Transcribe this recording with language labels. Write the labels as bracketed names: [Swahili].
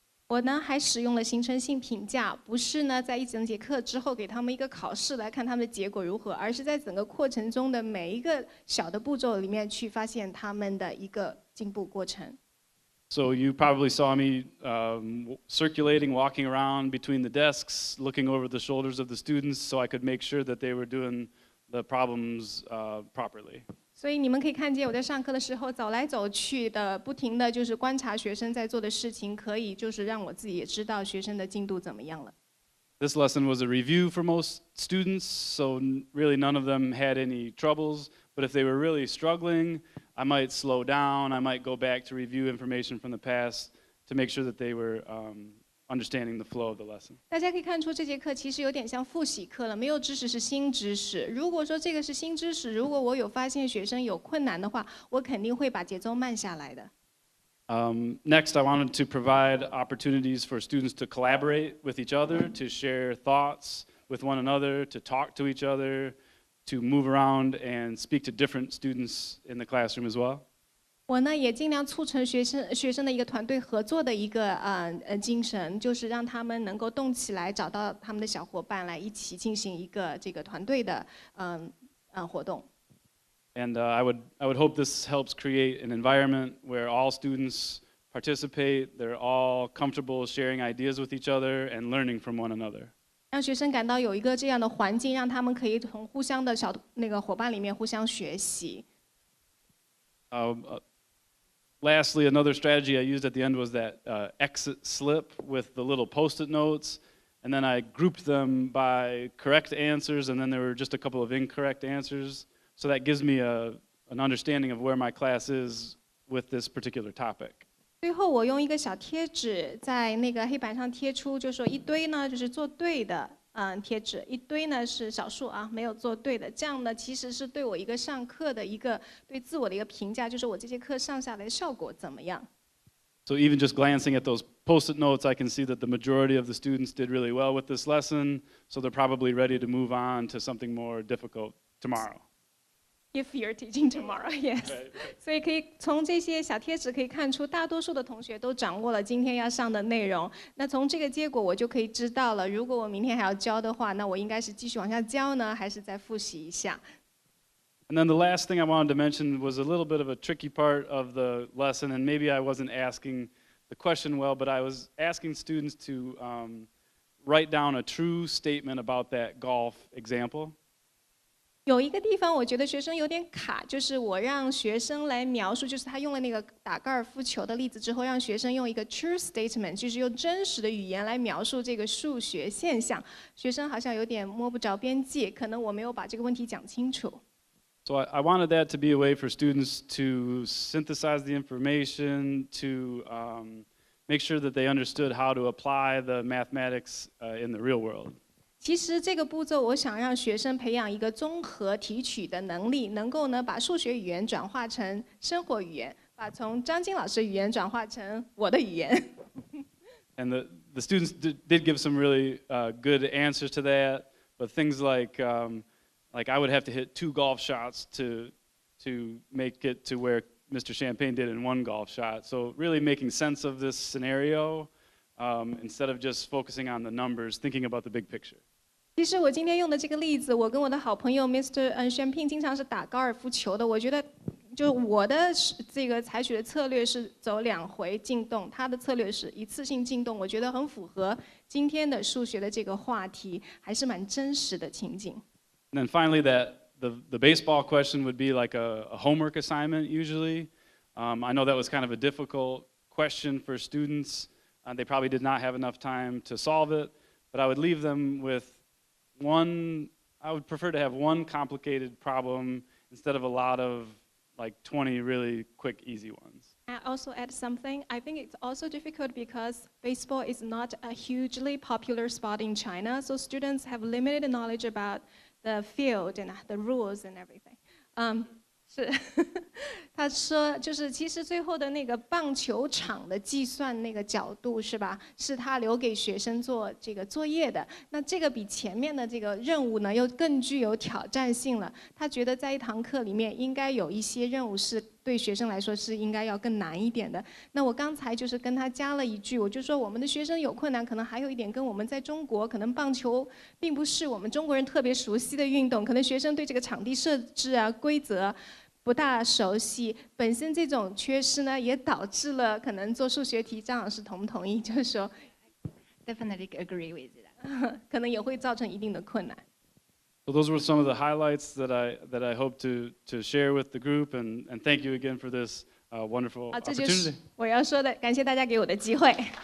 [Chinese] 我呢还使用了形成性评价，不是呢在一整节课之后给他们一个考试来看他们的结果如何，而是在整个过程中的每一个小的步骤里面去发现他们的一个进步过程。 [English] So you probably saw me circulating, walking around between the desks, looking over the shoulders of the students so I could make sure that they were doing the problems properly. [Chinese] 所以你们可以看见我在上课的时候走来走去的，不停的就是观察学生在做的事情，可以就是让我自己也知道学生的进度怎么样了。 [English] This lesson was a review for most students, so really none of them had any troubles. But if they were really struggling, I might slow down. I might go back to review information from the past to make sure that they were understanding the flow of the lesson. [Chinese] 大家可以看出这节课其实有点像复习课了，没有知识是新知识。如果说这个是新知识，如果我有发现学生有困难的话，我肯定会把节奏慢下来的。 [English] Next, I wanted to provide opportunities for students to collaborate with each other, to share thoughts with one another, to talk to each other, to move around and speak to different students in the classroom as well. [Chinese] 我呢也尽量促成学生的一个团队合作的一个精神，就是让他们能够动起来，找到他们的小伙伴来一起进行一个这个团队的活动。 [English] And I would hope this helps create an environment where all students participate, they're all comfortable sharing ideas with each other and learning from one another. [Chinese] 让学生感到有一个这样的环境，让他们可以从互相的那个伙伴里面互相学习。 [English] Lastly, another strategy I used at the end was that exit slip with the little Post-it notes, and then I grouped them by correct answers, and then there were just a couple of incorrect answers. So that gives me an understanding of where my class is with this particular topic. [Chinese] 最后，我用一个小贴纸在那个黑板上贴出，就说一堆呢就是做对的贴纸，一堆呢是少数啊没有做对的。这样呢其实是对我一个上课的一个对自我的一个评价，就是我这节课上下来的效果怎么样。 [English] So even just glancing at those post-it notes, I can see that the majority of the students did really well with this lesson, so they're probably ready to move on to something more difficult tomorrow. If you're teaching tomorrow, yes. [Chinese] 所以可以从这些小贴纸可以看出，大多数的同学都掌握了今天要上的内容。那从这个结果，我就可以知道了，如果我明天还要教的话，那我应该是继续往下教呢，还是再复习一下？ [English] And then the last thing I wanted to mention was a little bit of a tricky part of the lesson, and maybe I wasn't asking the question well, but I was asking students to write down a true statement about that golf example. [Chinese] 有一个地方我觉得学生有点卡，就是我让学生来描述，就是他用了那个打高尔夫球的例子之后，让学生用一个 [English] true statement， [Chinese] 就是用真实的语言来描述这个数学现象。学生好像有点摸不着边际，可能我没有把这个问题讲清楚。 [English] So I wanted that to be a way for students to synthesize the information, to make sure that they understood how to apply the mathematics in the real world. [Chinese] 其实这个步骤，我想让学生培养一个综合提取的能力，能够呢把数学语言转化成生活语言，把从张晶老师语言转化成我的语言。 [English] And the students did give some really good answers to that, but things like I would have to hit 2 golf shots to make it to where Mr. Champagne did in 1 golf shot. So really making sense of this scenario instead of just focusing on the numbers, thinking about the big picture. [Chinese] 其实我今天用的这个例子，我跟我的好朋友 Mr. Champagne 经常是打高尔夫球的。我觉得，就我的这个采取的策略是走2回进洞，他的策略是一次性进洞。我觉得很符合今天的数学的这个话题，还是蛮真实的情景。 [English] And then finally, the baseball question would be like a homework assignment usually. I know that was kind of a difficult question for students. They probably did not have enough time to solve it, but I would leave them with I would prefer to have one complicated problem instead of a lot of like 20 really quick, easy ones. I also add something. I think it's also difficult because baseball is not a hugely popular sport in China, so students have limited knowledge about the field and the rules and everything. [Chinese] 是，他说就是其实最后的那个棒球场的计算那个角度是吧？是他留给学生做这个作业的。那这个比前面的这个任务呢，又更具有挑战性了。他觉得在一堂课里面应该有一些任务是对学生来说是应该要更难一点的。那我刚才就是跟他加了一句，我就说我们的学生有困难，可能还有一点跟我们在中国，可能棒球并不是我们中国人特别熟悉的运动，可能学生对这个场地设置啊、规则。不大熟悉，本身这种缺失呢，也导致了可能做数学题，张老师同不同意？就是说 [English] Definitely agree with that. [Chinese] 可能也会造成一定的困难。 [English] So those were some of the highlights that I hope to share with the group, and thank you again for this wonderful [Chinese] 这就 [English] opportunity. [Chinese] 是我要说的，感谢大家给我的机会。